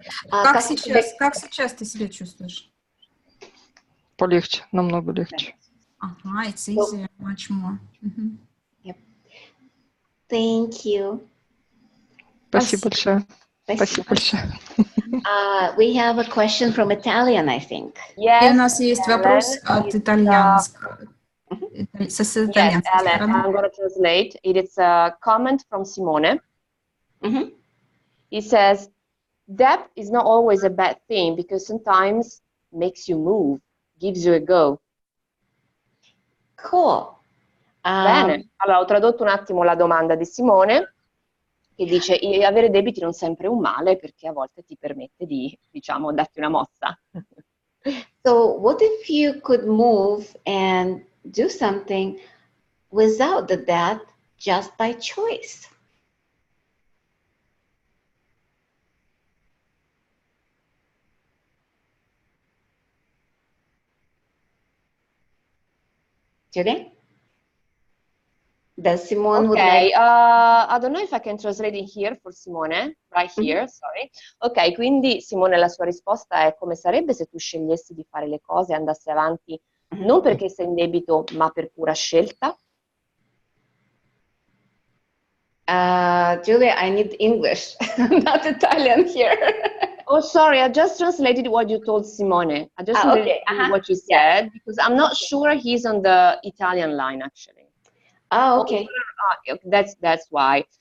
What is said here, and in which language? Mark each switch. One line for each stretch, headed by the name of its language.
Russian: Как сейчас ты себя чувствуешь? Полегче, намного легче.
English: Ага, it's easier, much more. Мгм. Yep. Thank you.
Russian: Спасибо большое. Спасибо большое.
English: We have a question from Italian, I think.
Russian: И у нас есть вопрос
English: Ellen,
Russian: от итальянского, с
English: Yes,
Russian: итальянской
English: Ellen,
Russian: стороны.
English: I'm going to translate. It is a comment from Simone. Mhm. He says, debt is not always a bad thing because sometimes makes you move, gives you a go. Cool.
Italian: Bene, allora ho tradotto un attimo la domanda di Simone, che dice avere debiti non sempre è un male perché a volte ti permette di, diciamo, darti una mossa.
English: So what if you could move and do something without the debt just by choice? Julie? Does Simone would like... I don't know if I can translate it here for Simone, right here, sorry.
Italian: Ok, quindi Simone, la sua risposta è: come sarebbe se tu scegliessi di fare le cose e andassi avanti non perché sei in debito, ma per pura scelta?
English: Julia, I need English, not Italian here. Oh, sorry, I just translated what you told Simone. I just translated what you said, because I'm not sure he's on the Italian line, actually. Oh, okay. That's why.